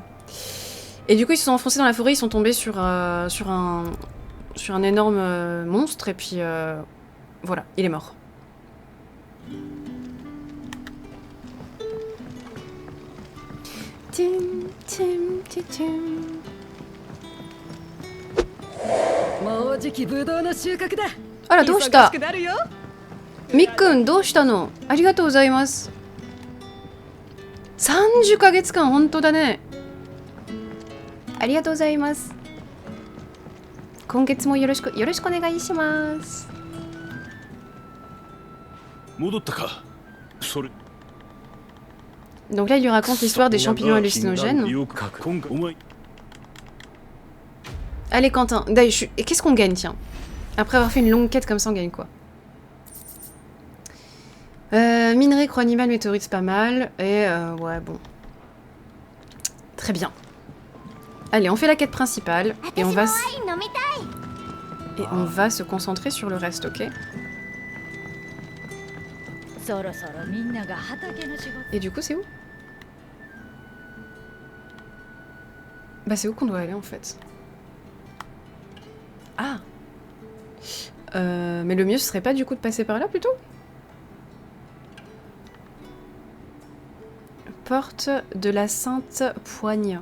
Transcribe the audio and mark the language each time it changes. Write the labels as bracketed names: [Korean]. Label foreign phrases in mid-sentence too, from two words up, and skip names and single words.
[French] Et du coup, ils se sont enfoncés dans la forêt, ils sont tombés sur un énorme monstre, et puis voilà, il est mort. Ah là, [Japanese] どうした? Mikkun, どうしたの? ありがとうございます。30ヶ月間、本当だね。ありがとうございます。今月もよろしくお願いします。戻ったか。それ。 [French] Donc là, il lui raconte l'histoire des champignons hallucinogènes. Allez, Quentin. Et qu'est-ce qu'on gagne, tiens? Après avoir fait une longue quête comme ça, on gagne quoi? Minerai, croix animale, météorite, c'est pas mal. Et ouais, bon. Très bien. Allez, on fait la quête principale. Et on va se concentrer sur le reste, ok? [Japanese] そろそろみんなが畑の仕事。 [French] Et du coup, c'est où? Bah, c'est où qu'on doit aller en fait? Ah! Mais le mieux, ce serait pas du coup de passer par là plutôt? Porte de la Sainte Poigne.